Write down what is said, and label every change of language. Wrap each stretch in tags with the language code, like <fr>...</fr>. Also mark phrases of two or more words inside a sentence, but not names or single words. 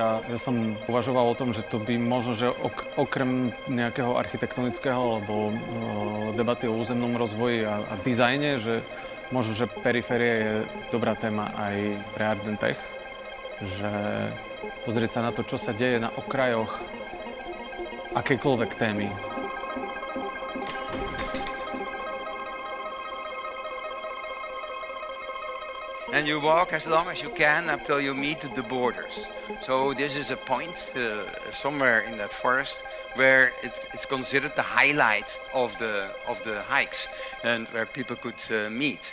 <sk>A ja som uvažoval o tom, že to by možno, že okrem nejakého architektonického alebo debaty o územnom rozvoji a dizajne, že možno, že periféria je dobrá téma aj pre Art and Tech, že pozrieť sa na to, čo sa deje na okrajoch akejkoľvek témy.</sk> <en>And you walk as long as you can until you meet the borders. So this is a point somewhere in that forest where it's considered the highlight of the hikes and where people could meet.</en>